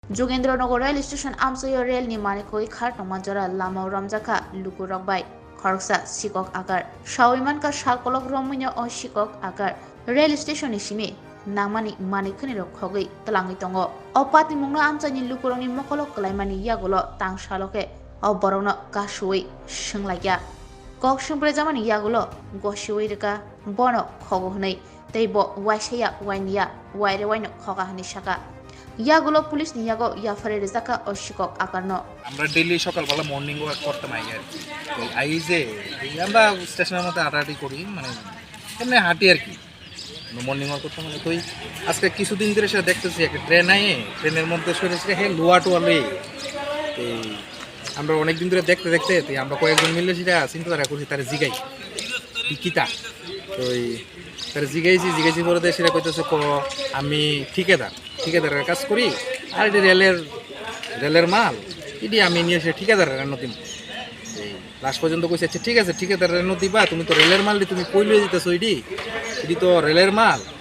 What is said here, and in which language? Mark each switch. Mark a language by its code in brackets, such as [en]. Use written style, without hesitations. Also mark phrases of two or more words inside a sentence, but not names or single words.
[trp] যোগেন্দ্রনগর রেল স্টেশন আমসই রেল ni manikoi khar tongmanjora lamao ramjaka luku rokbai khoroksa sikok akar shawiman ka shalkolok romunya o sikok akar রেল স্টেশন simi nangmani manikhuni rok khogoi tlangi tongo o patni mungno amchani lukuroni mokolok klaimani yagulo tang shaloke o borokno kasui shinglaiya kok shingbre jamani yagulo goshiwi reka bono khogo hnei teibo waisaya wainiya waire waino khoga hani shaka ইয়াগুলো পুলিশ নিয়াগো ইয়াফারে রেজাকা ও শিকক আকারনো [bn] আমরা ডেইলি সকালবেলা [en] morning walk [bn] করতাম আই আর তো আই যে আমরা স্টেশনের মধ্যে হাঁটাহাঁটি করি মানে এমনি হাঁটি আর কি [en] morning walk [bn] করতাম মানে তুই আজকে কিছুদিন ধরে সেটা দেখতেছি একটা ট্রেন আয়ে ট্রেনের মধ্যে শুনেছি হে লোয়া টোয়ালে তো আমরা অনেকদিন ধরে দেখতে দেখতে তো আমরা কয়েকজন মিলে সেটা চিন্তাধারা করছি তারা জিগাই কিতা তো তারা জিগাইছি পরে সেটা কইতেছে আমি ঠিকাদারের কাজ করি আর এটি রেলের মাল এটি আমি নিয়ে এসে ঠিকাদারের নদীম এই লাস্ট পর্যন্ত কইছে আচ্ছা ঠিক আছে ঠিকাদারের নদী বা তুমি তো রেলের মাল তুমি কই লয়ে যেতেছো এটি তো রেলের মাল